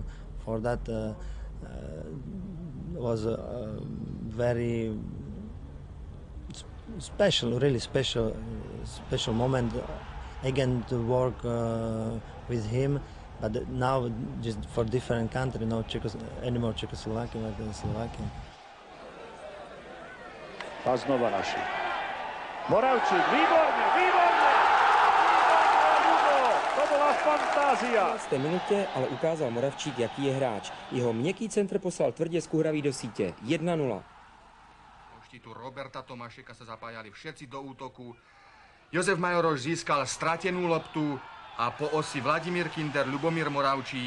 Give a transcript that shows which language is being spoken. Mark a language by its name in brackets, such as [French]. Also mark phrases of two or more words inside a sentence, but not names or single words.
[English] For that was a very special, really special moment again to work with him. But now just for different country, no anymore Czechoslovakia, but Slovakia. [Czech] A znova naši. Moravčík, výborně, výborně! Lubo, to byla fantázia. V 15. minutě ale ukázal Moravčík, jaký je hráč. Jeho měkký centr poslal tvrdě z Kuhraví do sítě. 1-0. [Slovak] Po štítu Roberta Tomášeka sa zapájali všetci do útoku. Jozef Majoroš získal stratenú loptu a po osi Vladimír Kinder, Lubomír Moravčík.